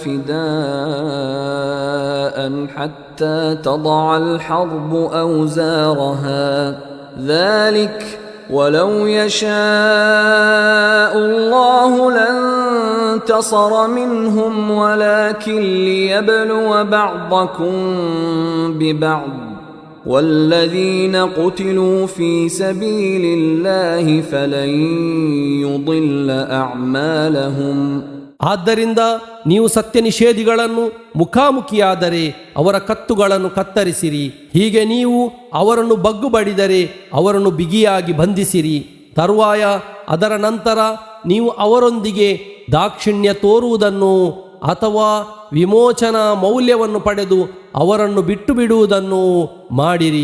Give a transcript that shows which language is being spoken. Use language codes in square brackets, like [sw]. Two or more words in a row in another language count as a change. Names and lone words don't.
[ar] فداء حتى تضع الحرب أوزارها ذلك ولو يشاء الله لانتصر منهم ولكن ليبلو بعضكم ببعض والذين قتلوا في سبيل الله فلن يضل أعمالهم. [kn] ಆದ್ದರಿಂದ ನೀವು ಸತ್ಯ ನಿಷೇಧಿಗಳನ್ನು ಮುಖಾಮುಖಿಯಾದರೆ ಅವರ ಕತ್ತುಗಳನ್ನು ಕತ್ತರಿಸಿರಿ. ಹೀಗೆ ನೀವು ಅವರನ್ನು ಬಗ್ಗು ಬಡಿದರೆ ಅವರನ್ನು ಬಿಗಿಯಾಗಿ ಬಂಧಿಸಿರಿ. ತರುವಾಯ ಅದರ ನಂತರ ನೀವು ಅವರೊಂದಿಗೆ ದಾಕ್ಷಿಣ್ಯ ತೋರುವುದನ್ನು ಅಥವಾ ವಿಮೋಚನಾ ಮೌಲ್ಯವನ್ನು ಪಡೆದು ಅವರನ್ನು ಬಿಟ್ಟು ಬಿಡುವುದನ್ನು ಮಾಡಿರಿ.